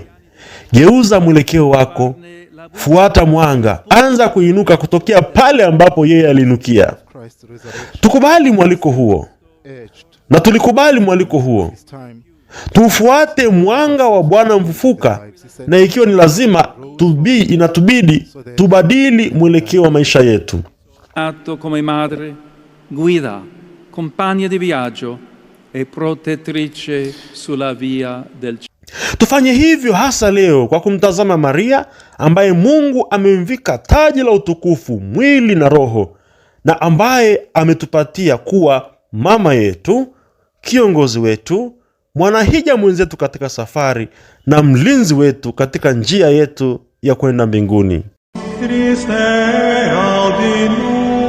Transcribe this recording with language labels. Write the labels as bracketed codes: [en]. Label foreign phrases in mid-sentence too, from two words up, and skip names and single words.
[sw] Geuza mwelekeo wako, fuata mwanga, anza kuinuka kutokea pale ambapo yeye aliinukia. Tukubali mwaliko huo, na tulikubali mwaliko huo. Tufuate mwanga wa Bwana mfufuka, na ikiwa ni lazima inatubidi tubadili mwelekeo wa maisha yetu. [it] Atto come madre, guida, compagna di viaggio e protettrice sulla via del cielo. [sw] Tufanye hivyo hasa leo kwa kumtazama Maria ambaye Mungu amemvika taji la utukufu mwili na roho, na ambaye ametupatia kuwa mama yetu, kiongozi wetu, mwanahija mwenzetu katika safari na mlinzi wetu katika njia yetu ya kwenda mbinguni.